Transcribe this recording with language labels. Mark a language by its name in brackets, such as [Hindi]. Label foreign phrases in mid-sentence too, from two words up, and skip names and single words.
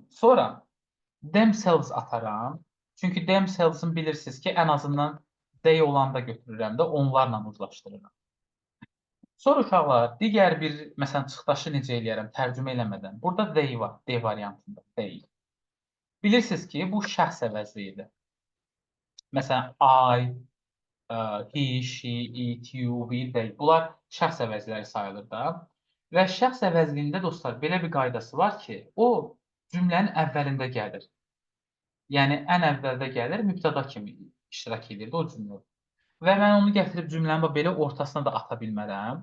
[Azerbaijani] Sonra themselves ataram. Çünki themselves'ın bilirsiniz ki, ən azından they olanda götürürəm də onlarla uzlaşdırıram. Sonra uşaqlar, digər bir, məsələn, çıxdaşı necə eləyərəm, tərcümə eləmədən. Burada they var, they variantında, they. Bilirsiniz ki, bu şəxs əvəzliyidir. Məsələn, [English] I, he, she, it, you, we, they. [Azerbaijani] Bunlar şəxs əvəzləri sayılır da. Və şəxs əvəzliyində dostlar, belə bir qaydası var ki, o cümlənin əvvəlində gəlir. Yəni, ən əvvəldə gəlir, mübtəda kimi iştirak edir o cümlə. Və mən onu gətirib cümlənin belə ortasına da ata bilmərəm.